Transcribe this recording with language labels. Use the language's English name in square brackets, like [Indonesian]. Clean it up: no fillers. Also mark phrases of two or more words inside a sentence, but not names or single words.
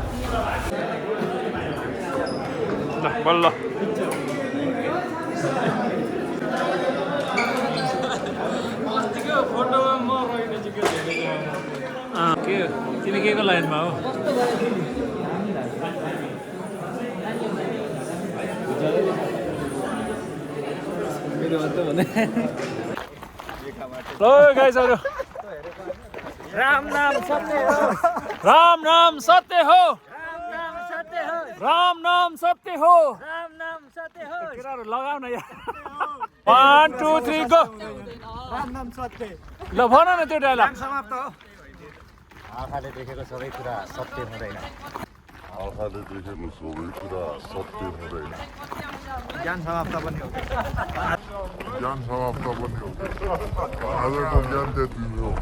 [Nepali] बल्ल फोटोमा म रहेन के तिमी के को लाइनमा हो ल गाइजहरु राम नाम सत्य हो राम नाम सत्य हो राम नाम सत्य हो राम नाम सत्य हो राम नाम सत्य हो केटाहरु लगाउ न यार 1 2 3 गो राम नाम सत्य ल भन न त्यो डायलग समाप्त हो आँखाले देखेको सबै कुरा सत्य हुँदैन आँखाले देखेको सबै कुरा सत्य हुँदैन ज्ञान समाप्त पनि हो ज्ञान समाप्त पनि हो आजको ज्ञान त्यति नै हो